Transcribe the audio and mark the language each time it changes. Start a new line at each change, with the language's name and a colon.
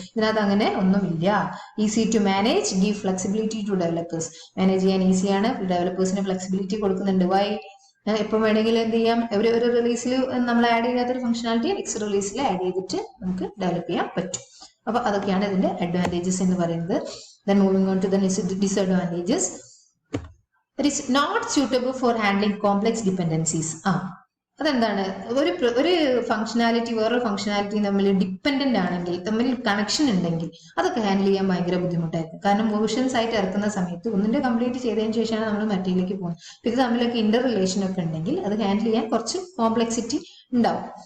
Malayalam: ഇതിനകത്ത് അങ്ങനെ ഒന്നുമില്ല.
English: Easy to manage, give flexibility to developers.
Malayalam: Manage ചെയ്യാൻ ഈസിയാണ്, ഡെവലപ്പേഴ്സിന് ഫ്ലെക്സിബിലിറ്റി കൊടുക്കുന്നുണ്ട്. വൈ എപ്പോൾ വേണമെങ്കിലും എന്ത് ചെയ്യാം, ഒരു റിലീസിൽ നമ്മൾ ആഡ് ചെയ്യാത്തൊരു ഫംഗ്ഷനാലിറ്റി നെക്സ്റ്റ് റിലീസിൽ ആഡ് ചെയ്തിട്ട് നമുക്ക് ഡെവലപ്പ് ചെയ്യാൻ പറ്റും. അപ്പൊ അതൊക്കെയാണ് ഇതിന്റെ അഡ്വാൻറ്റേജസ് എന്ന് പറയുന്നത്.
English: Then moving on to the disadvantages. It is not suitable for handling complex dependencies.
Malayalam: അതെന്താണ്, ഒരു ഫംഗ്ഷനാലിറ്റി വേറൊരു ഫംഗ്ഷനാലിറ്റി തമ്മിൽ ഡിപ്പെൻഡന്റ് ആണെങ്കിൽ, തമ്മിൽ കണക്ഷൻ ഉണ്ടെങ്കിൽ അതൊക്കെ ഹാൻഡിൽ ചെയ്യാൻ ഭയങ്കര ബുദ്ധിമുട്ടായിരിക്കും. കാരണം വേർഷൻസ് ആയിട്ട് ഇറക്കുന്ന സമയത്ത് ഒന്നിന്റെ കംപ്ലീറ്റ് ചെയ്തതിന് ശേഷമാണ് നമ്മൾ മറ്റേലേക്ക് പോകുന്നത്. ഇത് തമ്മിലൊക്കെ ഇന്റർ റിലേഷൻ ഒക്കെ ഉണ്ടെങ്കിൽ അത് ഹാൻഡിൽ ചെയ്യാൻ കുറച്ച് കോംപ്ലക്സിറ്റി ഉണ്ടാവും.